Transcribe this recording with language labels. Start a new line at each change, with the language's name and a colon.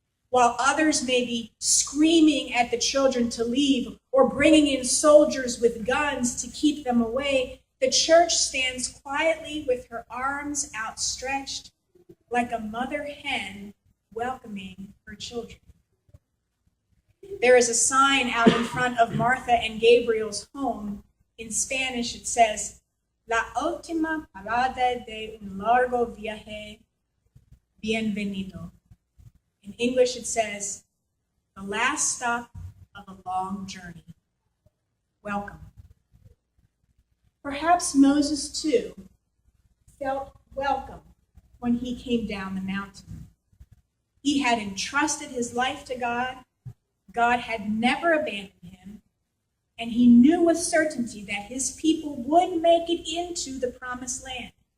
English: While others may be screaming at the children to leave or bringing in soldiers with guns to keep them away, the church stands quietly with her arms outstretched like a mother hen welcoming her children. There is a sign out in front of Martha and Gabriel's home. In Spanish, it says,
Spanish: "La última parada de un largo viaje, bienvenido."
English: In English, it says, "The last stop of a long journey. Welcome." Perhaps Moses, too, felt welcome when he came down the mountain. He had entrusted his life to God. God had never abandoned him, and he knew with certainty that his people would make it into the promised land.